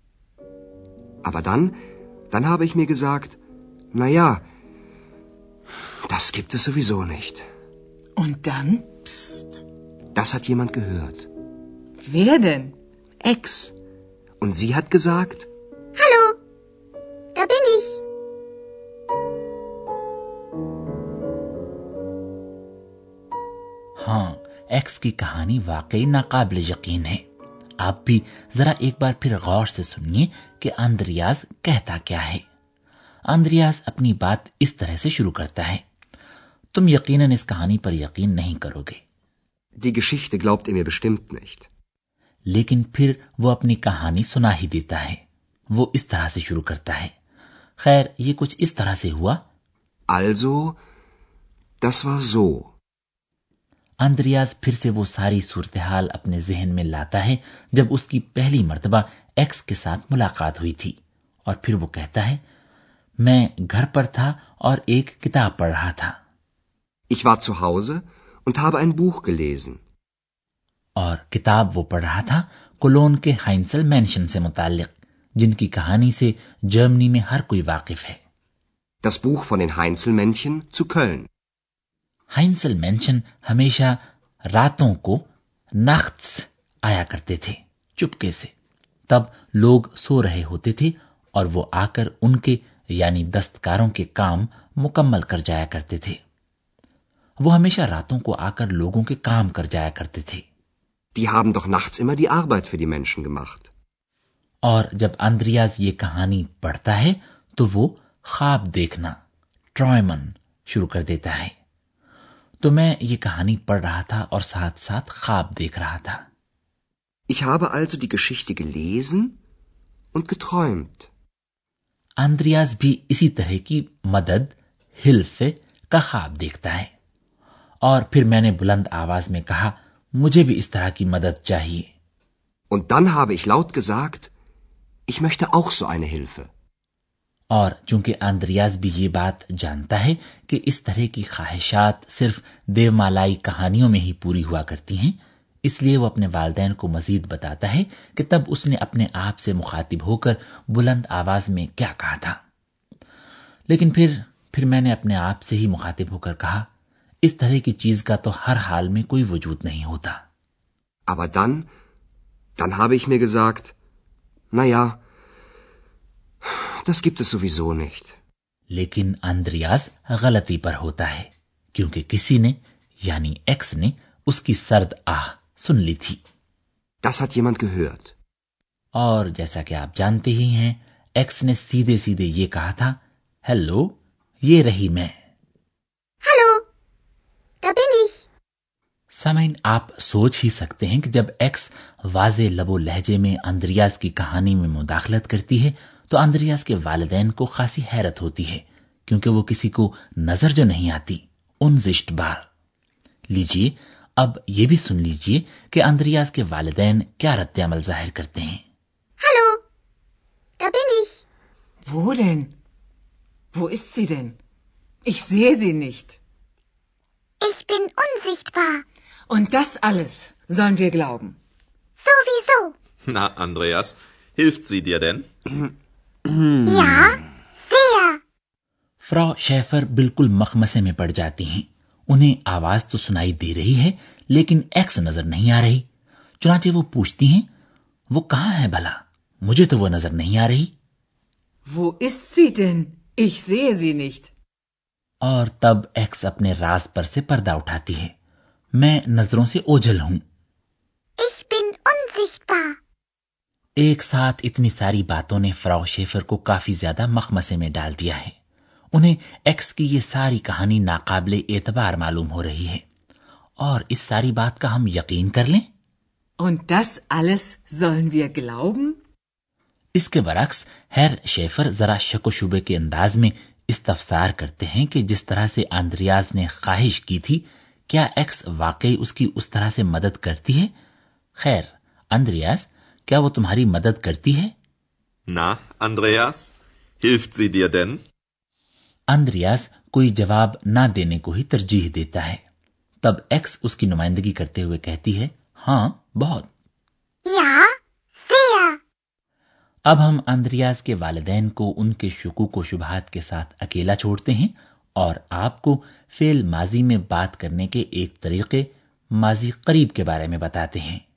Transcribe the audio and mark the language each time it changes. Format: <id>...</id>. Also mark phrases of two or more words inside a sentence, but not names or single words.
<de>Aber dann habe ich mir gesagt, na ja, das gibt es sowieso nicht। Und dann? Psst. Das hat jemand gehört। Wer denn? Ex। Und sie hat gesagt, Hallo, da bin ich।</de> <ur>ہاں، ایکس کی کہانی واقعی ناقابل یقین ہے. آپ بھی ذرا ایک بار پھر غور سے سنیے کہ آندریاس کہتا کیا ہے. آندریاس اپنی بات اس طرح سے شروع کرتا ہے، تم یقیناً اس کہانی پر یقین نہیں کرو گے.</ur> <de>Die Geschichte glaubt ihr mir bestimmt nicht।</de> <ur>لیکن پھر وہ اپنی کہانی سنا ہی دیتا ہے. وہ اس طرح سے شروع کرتا ہے، خیر یہ کچھ اس طرح سے ہوا.</ur> <de>Also, das war so।</de> <ur>آندریاس پھر سے وہ ساری صورت حال اپنے ذہن میں لاتا ہے جب اس کی پہلی مرتبہ ایکس کے ساتھ ملاقات ہوئی تھی اور پھر وہ کہتا ہے، میں گھر پر تھا اور ایک کتاب پڑھ رہا تھا.</ur> <de>Ich war zu Hause und habe ein Buch gelesen।</de> <ur>اور کتاب وہ پڑھ رہا تھا کولون کے ہائنسل مینشن سے متعلق، جن کی کہانی سے جرمنی میں ہر کوئی واقف ہے.</ur> <de>Das Buch von den Heinzelmännchen zu Köln।</de> <ur>ہائنسل مینشن ہمیشہ راتوں کو ناخٹس آیا کرتے تھے چپکے سے. تب لوگ سو رہے ہوتے تھے اور وہ آ کر ان کے یعنی دستکاروں کے کام مکمل کر جایا کرتے تھے. وہ ہمیشہ راتوں کو آ کر لوگوں کے کام کر جایا کرتے تھے.</ur> <de>Die haben doch nachts immer die Arbeit für die Menschen gemacht.</de> <ur>اور جب آندریاس یہ کہانی پڑھتا ہے تو وہ خواب دیکھنا ٹروئمن شروع کر دیتا ہے. تو میں یہ کہانی پڑھ رہا تھا اور ساتھ ساتھ خواب دیکھ رہا تھا.</ur> <de>Ich habe also die Geschichte gelesen und geträumt.</de> <ur>آندریاس بھی اسی طرح کی مدد ہلف کا خواب دیکھتا ہے. اور پھر میں نے بلند آواز میں کہا، مجھے بھی اس طرح کی مدد چاہیے.</ur> <de>Und dann habe ich laut gesagt, ich möchte auch so eine Hilfe.</de> <ur>اور چونکہ آندریاس بھی یہ بات جانتا ہے کہ اس طرح کی خواہشات صرف دیومالائی کہانیوں میں ہی پوری ہوا کرتی ہیں، اس لیے وہ اپنے والدین کو مزید بتاتا ہے کہ تب اس نے اپنے آپ سے مخاطب ہو کر بلند آواز میں کیا کہا تھا. لیکن پھر میں نے اپنے آپ سے ہی مخاطب ہو کر کہا، اس طرح کی چیز کا تو ہر حال میں کوئی وجود نہیں ہوتا.</ur> <de>Aber dann habe ich mir gesagt, na ja, das gibt es sowieso nicht.</de> <ur>لیکن آندریاس غلطی پر ہوتا ہے، کیونکہ کسی نے یعنی ایکس نے اس کی سرد آہ سن لی تھی.</ur> <de>Das hat jemand gehört.</de> <ur>اور جیسا کہ آپ جانتے ہی ہیں، ایکس نے سیدھے سیدھے یہ کہا تھا، ہیلو، یہ رہی میں.</ur> <de>Hallo, da bin ich.</de> <ur>سامعین، آپ سوچ ہی سکتے ہیں کہ جب ایکس واضح لب و لہجے میں آندریاس کی کہانی میں مداخلت کرتی ہے تو آندریاس کے والدین کو خاصی حیرت ہوتی ہے، کیونکہ وہ کسی کو نظر جو نہیں آتی ان زشت بار. لیجیے، اب یہ بھی سن لیجیے کہ آندریاس کے والدین کیا ردِ عمل ظاہر کرتے ہیں.</ur> <de>Hallo, da bin ich. Wo denn? Wo ist sie denn? Ich sehe sie nicht. Ich bin unsichtbar. Und das alles sollen wir glauben. Sowieso. Na, Andreas, hilft sie dir denn? Ja, sehr.</de> <ur>فراؤ شیفر بالکل مخمصے میں پڑ جاتی ہیں. انہیں آواز تو سنائی دے رہی ہے، لیکن ایکس نظر نہیں آ رہی. چنانچہ وہ پوچھتی ہیں، وہ کہاں ہے بھلا? مجھے تو وہ نظر نہیں آ رہی.</ur> <de>Wo ist sie denn? Ich sehe sie nicht.</de> <ur>اور تب ایکس اپنے راز پر سے پردہ اٹھاتی ہے، میں نظروں سے اوجھل ہوں.</ur> <de>Ich bin unsichtbar.</de> <ur>ایک ساتھ اتنی ساری باتوں نے فراؤ شیفر کو کافی زیادہ مخمصے میں ڈال دیا ہے. انہیں ایکس کی یہ ساری کہانی ناقابلِ اعتبار معلوم ہو رہی ہے، اور اس ساری بات کا ہم یقین کر لیں.</ur> <de>Und das alles sollen wir glauben?</de> <ur>اس کے برعکس ہیر شیفر ذرا شک و شبہے کے انداز میں استفسار کرتے ہیں کہ جس طرح سے آندریاس نے خواہش کی تھی، کیا ایکس واقعی اس کی اس طرح سے مدد کرتی ہے? خیر آندریاس، کیا وہ تمہاری مدد کرتی ہے?</ur> <de>Na, Andreas, hilft sie dir denn?</de> <ur>آندریاس کوئی جواب نہ دینے کو ہی ترجیح دیتا ہے. تب ایکس اس کی نمائندگی کرتے ہوئے کہتی ہے، ہاں، بہت.</ur> <de>Ja, sehr.</de> <ur>اب ہم آندریاس کے والدین کو ان کے شکوک و شبہات کے ساتھ اکیلا چھوڑتے ہیں اور آپ کو فعل ماضی میں بات کرنے کے ایک طریقے ماضی قریب کے بارے میں بتاتے ہیں.</ur>